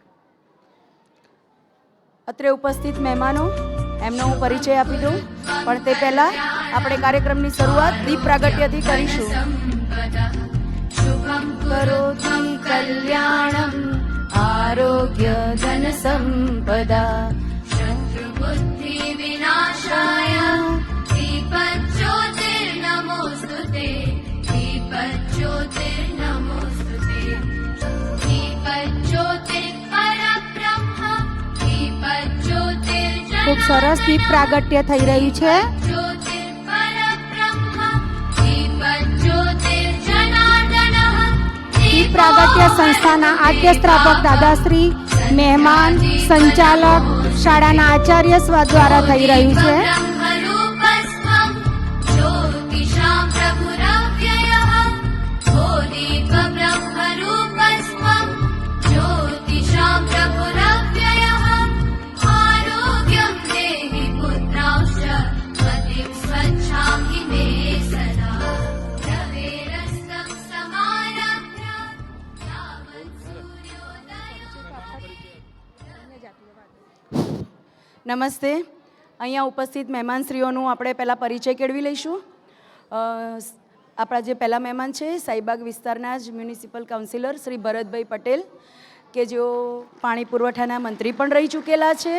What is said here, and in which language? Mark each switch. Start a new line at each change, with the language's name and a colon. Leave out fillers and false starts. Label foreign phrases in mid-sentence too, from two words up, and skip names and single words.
Gujarati: અત્રે ઉપસ્થિત મહેમાનો, એમનો હું પરિચય આપી દઉં, પણ તે પહેલાં આપણે કાર્યક્રમની શરૂઆત દીપ પ્રાગટ્યથી કરીશું.
Sanskrit: शुभं करोति कल्याणम् आरोग्यं धन संपदा बुद्धि विनाशाय दीपज्योतिर्नमोस्तुते दीपज्योतिर्नमोस्तुते दीपज्योतिर्परब्रह्म दीपज्योतिर्जनार्दनः
Gujarati: ખૂબ સરસ દીપ પ્રાગટ્ય થઈ રહ્યું છે.
Sanskrit: ज्योतिर्परब्रह्म दीपज्योतिर्जनार्दनः
Gujarati: દીપ પ્રાગટ્ય સંસ્થાના આદ્ય સ્થાપક દાદાશ્રી, મહેમાન, સંચાલક, શાળાના આચાર્ય સ્વ દ્વારા થઈ રહ્યું છે.
Sanskrit: ब्रह्मरूपस्त्वं ज्योतिषां प्रभुरव्ययः ओ दीपब्रह्मरूपस्त्वं ज्योतिषां प्रभुरव्ययः आरोग्यं देहि पुत्रांश्च पतिं स्वच्छां हि मे सदा रवेरस्तं समारभ्य यावत् सूर्योदयो.
Gujarati: નમસ્તે. અહીંયા ઉપસ્થિત મહેમાનશ્રીઓનું આપણે પહેલાં પરિચય કેળવી લઈશું. આપણા જે પહેલાં મહેમાન છે, સાઈબાગ વિસ્તારના જ મ્યુનિસિપલ કાઉન્સિલર શ્રી ભરતભાઈ પટેલ, કે જેઓ પાણી પુરવઠાના મંત્રી પણ રહી ચૂકેલા છે.